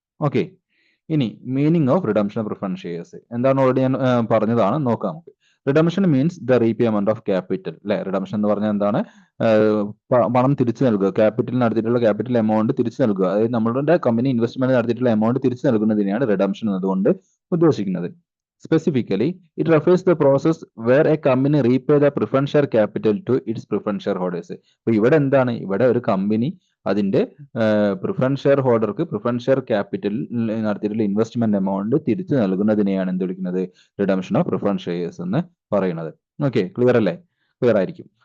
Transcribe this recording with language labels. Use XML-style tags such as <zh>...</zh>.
<ml>Okay, ഇനി meaning of redemption of preference shares എന്താണ് already ഞാൻ പറഞ്ഞതാണ്. നോക്കാം നമുക്ക്. Redemption means the repayment of capital അല്ലെ. റിഡംഷൻ എന്ന് പറഞ്ഞാൽ എന്താണ്? പണം തിരിച്ചു നൽകുക, ക്യാപിറ്റൽ നടത്തിയിട്ടുള്ള ക്യാപിറ്റൽ എമൗണ്ട് തിരിച്ചു നൽകുക. അതായത് നമ്മളുടെ കമ്പനി ഇൻവെസ്റ്റ്മെന്റ് നടത്തിയിട്ടുള്ള എമൗണ്ട് തിരിച്ചു നൽകുന്നതിനെയാണ് റിഡംഷൻ എന്നതുകൊണ്ട് ഉദ്ദേശിക്കുന്നത്.</ml> <en>Specifically, it refers to the process where a company repay the preference share capital to its preference shareholders.</en> <ml>അപ്പൊ ഇവിടെ എന്താണ്? ഇവിടെ ഒരു കമ്പനി അതിന്റെ preference share ഹോൾഡർക്ക് preference share capital നടത്തിയിട്ടുള്ള ഇൻവെസ്റ്റ്മെന്റ് എമൗണ്ട് തിരിച്ചു നൽകുന്നതിനെയാണ് എന്ത് വിളിക്കുന്നത്? റിഡംഷൻ ഓഫ് പ്രിഫറൻസ് ഷെയർസ് എന്ന് പറയുന്നത്. ഓക്കെ, ക്ലിയർ അല്ലേ? ക്ലിയർ ആയിരിക്കും.</ml>